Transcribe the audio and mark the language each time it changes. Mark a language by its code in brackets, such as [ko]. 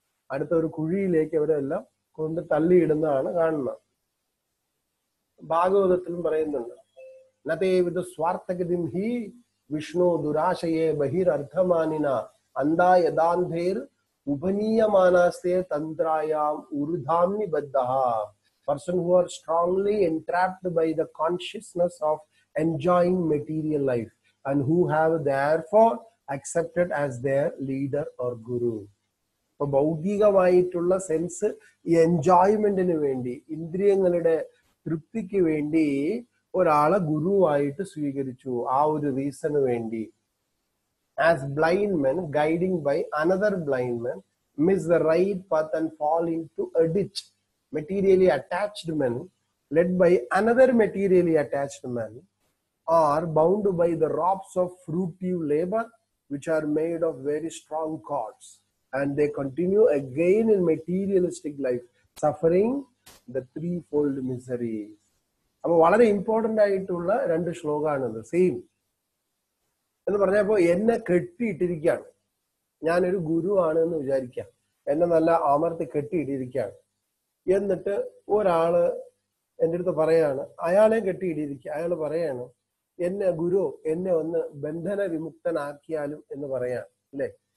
[ml] അടുത്ത ഒരു കുഴിയിലേക്ക് അവരെല്ലാം കൊണ്ട് തള്ളിയിടുന്നതാണ് കാണുന്നത്. ഭാഗവതത്തിലും പറയുന്നുണ്ട്, [sa] നതേ വിദ സ്വാർത്ഥഗതിം ഹി വിഷ്ണു ദുരാശയെ ബഹിരർത്ഥമാനിന അന്താ യദാന്ധേർ ഉപനീയമാനാസ്തേ തന്ത്രായാം ഉരുധാംനി ബദ്ധഃ. [en] Person who are strongly entrapped by the consciousness of enjoying material life and who have therefore accepted as their leader or guru. [ml] അപ്പൊ ഭൗതികമായിട്ടുള്ള സെൻസ്, ഈ എൻജോയ്മെന്റിന് വേണ്ടി, ഇന്ദ്രിയങ്ങളുടെ തൃപ്തിക്ക് വേണ്ടി ഒരാളെ ഗുരുവായിട്ട് സ്വീകരിച്ചു. ആ ഒരു റീസണ് വേണ്ടി. [en] As blind men guiding by another blind man miss the right path and fall into a ditch, materially attached men led by another materially attached man are bound by the ropes of fruitive labor which are made of very strong cords, and they continue again in materialistic life, suffering the threefold miseries. [ml] അപ്പൊ വളരെ important ആയിട്ടുള്ള രണ്ട് ശ്ലോകമാണിത്. Same എന്ന് പറഞ്ഞപ്പോ എന്നെ കെട്ടിയിട്ടിരിക്കുകയാണ്, ഞാനൊരു ഗുരുവാണ് എന്ന് വിചാരിക്കാം, എന്നെ നല്ല അമർത്തി കെട്ടിയിട്ടിരിക്കുകയാണ്. എന്നിട്ട് ഒരാള് എൻ്റെ അടുത്ത് പറയാണ്, അയാളെ കെട്ടിയിട്ടിരിക്കുക, അയാൾ പറയാണ് എന്നെ ഗുരു എന്നെ ഒന്ന് ബന്ധന വിമുക്തനാക്കിയാലും എന്ന് പറയാണ് അല്ലെ.